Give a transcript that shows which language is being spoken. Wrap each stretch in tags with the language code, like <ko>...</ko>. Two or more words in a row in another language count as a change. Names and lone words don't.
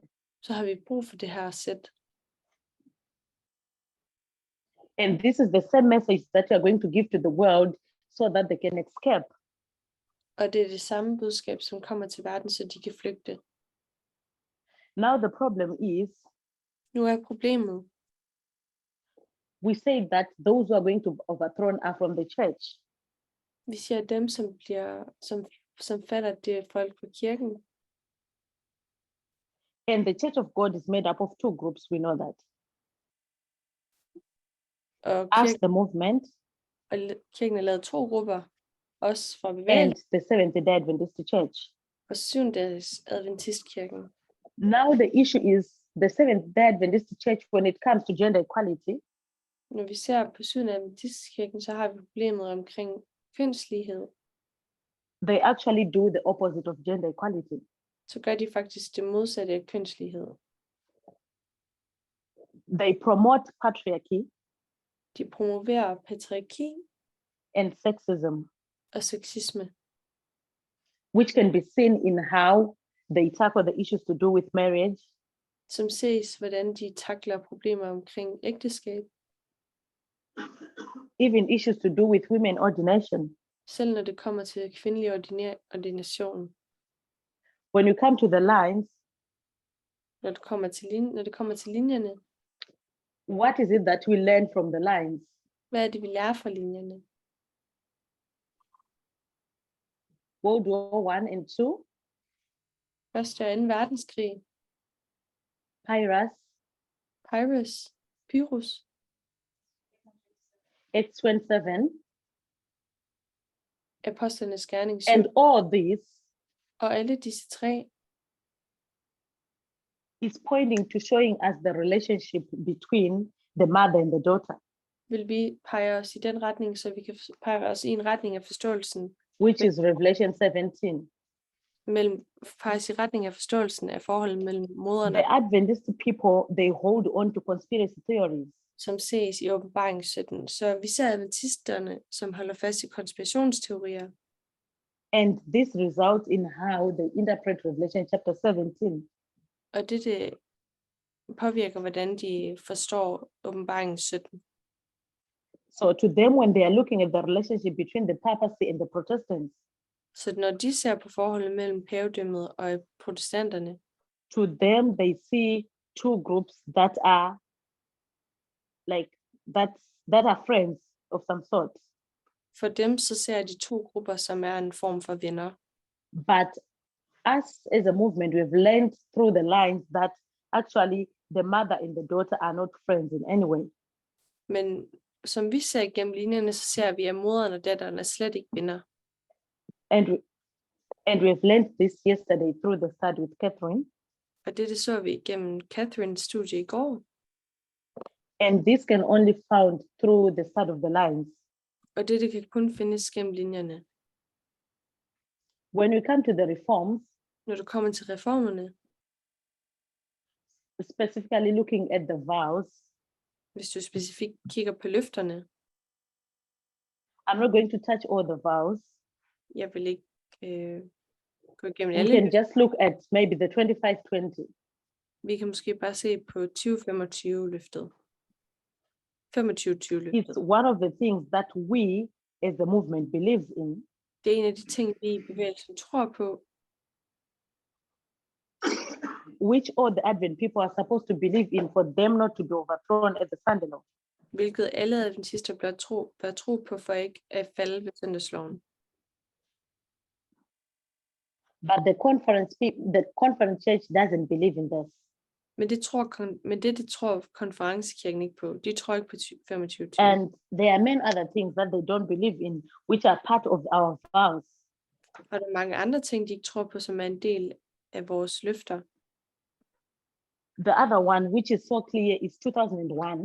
<da>så har vi brug for det her sæt.</da> <en>And this is the same message that we are going to give to the world so that they can escape.</en> <da>Og det er det samme budskab, som kommer til verden, så de kan flygte.</da> <en>Now the problem is,</en> <da>Nu er problemet,</da> <en>we say that those who are going to be overthrown are from the church.</en> <da>vi siger, at dem, som falder, det er folk fra kirken.</da> <en>And the church of God is made up of two groups, we know that.</en> <da>Og</da> <en>Us, the movement,</en> <da>kirken er lavet 2 grupper, også fra</da> <en>and</en> <da>bevægelsen</da> <en>the Seventh-day Adventist Church.</en> <da>og 7-dages adventistkirken.</da> <en>Now the issue is the Seventh-day Adventist Church when it comes to gender equality.</en> <da>Når vi ser på 7. adventistkirken, så har vi problemet omkring kønslighed.</da> <en>They actually do the opposite of gender equality.</en> <da>Så gør de faktisk det modsatte af kønslighed.</da> <en>They promote patriarchy</en> <da>De promoverer patriarki</da> <en>and sexism,</en> <da>og sexisme,</da> <en>which can be seen in how they tackle the issues to do with marriage,</en> <da>som ses, hvordan de takler problemer omkring ægteskab,</da> <en>even issues to do with women ordination.</en> <da>selv når det kommer til kvindelig ordination.</da> <en>When you come to the lines,</en> <da>Når det kommer til linjerne,</da> <en>what is it that we learn from the lines?</en> <da>hvad er det, vi lærer fra linjerne?</da> <en>World War I and II,</en> <da>Første og 2. verdenskrig, Pyrrhus,</da> <en>Acts 27,</en> <da>Apostlenes gerning 7,</da> <en>and all this</en> <da>og alle disse 3</da> <en>is pointing to showing us the relationship between the mother and the daughter,</en> <da>vil vi pege os i den retning, så vi kan pege os i en retning af forståelsen,</da> <en>which is Revelation 17.</en> <da>peges i retning af forståelsen af forholdet mellem moderne,</da> <en>The Adventist people, they hold on to conspiracy theories.</en> <da>som ses i åbenbaring 17. Så vi ser adventisterne, som holder fast i konspirationsteorier,</da> <en>And this results in how they interpret Revelation chapter 17.</en> <da>og det påvirker, hvordan de forstår åbenbaring 17.</da> <en>So to them, when they are looking at the relationship between the papacy and the Protestants,</en> <da>Så når de ser på forholdet mellem pavedømmet og protestanterne,</da> <en>to them they see two groups that are like that are friends of some sort.</en> <da>for dem så ser de to grupper, som er en form for venner.</da> <en>But us as a movement, we've learned through the lines that actually the mother and the daughter are not friends in any way.</en> <da>Men som vi ser gennem linjerne, så ser vi, at moderen og datteren er slet ikke venner.</da> <en>And we've learned this yesterday through the study with Catherine.</en> <da>Og det så vi gennem Catherines studie i går.</da> <en>And this can only found through the study of the lines.</en> <da>Og det kan kun findes gennem linjerne.</da> <en>When we come to the reforms,</en> <da>Når du kommer til reformerne,</da> <en>specifically looking at the vows,</en> <da>hvis du specifikt kigger på løfterne,</da> <en>I'm not going to touch all the vows.</en> <da>jeg vil ikke gå igennem</da> <en>We</en> <da>alle.</da> <en>can just look at maybe the 25-20.</en> <da>Vi kan måske bare se på 2025 løftet. 25-20 løftet.</da> <en>It's one of the things that we as the movement believes in.</en> <da>Det er en af de ting, vi i bevægelsen tror på,</da> <en>which all the Advent people are supposed to believe in for them not to be overthrown at the Sunday law.</en> <da>hvilket alle adventister bør tro på for ikke at falde ved søndagsloven.</da> <en>But the conference church doesn't believe in this.</en> <da>Men det tror konferencekirken ikke på. De tror ikke på 25-20.</da> <en>And there are many other things that they don't believe in, which are part of our vows.</en> <da>Og der er mange andre ting, de ikke tror på, som er en del af vores løfter.</da> <en>The other one, which is so clear, is 2001.</en>